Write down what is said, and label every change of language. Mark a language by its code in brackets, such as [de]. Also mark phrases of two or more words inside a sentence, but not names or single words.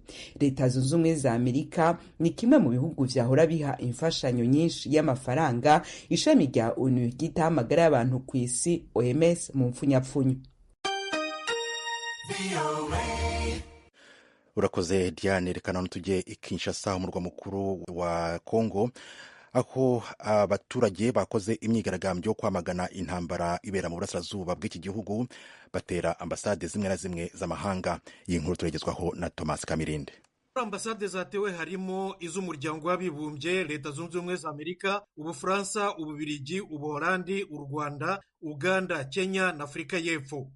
[rn] Leta zunze ubumwe za Amerika ni kimwe mu bihugu vyahora biha imfashanyo nyinshi y'amafaranga ishami rya ONU ryitaho amagara y'abantu ku isi OMS mu mpfunyapfunyo. Urakoze Diane. Reka none tujye i Kinshasa, umurwa mukuru wa Kongo, aho abaturage bakoze imyigaragambyo kwamagana intambara ibera mu burasirazuba bw'iki gihugu, batera ambasade zimwe na zimwe z'amahanga. Iyi nkuru turagezwaho na Thomas Kamirinde. Ambasade zatewe harimo iz'umuryango w'abibumbye, Leta zunze ubumwe za Amerika, Ubufaransa, Ububiligi, Ubuholandi, u Rwanda, Uganda, Kenya na Afurika y'Epfo.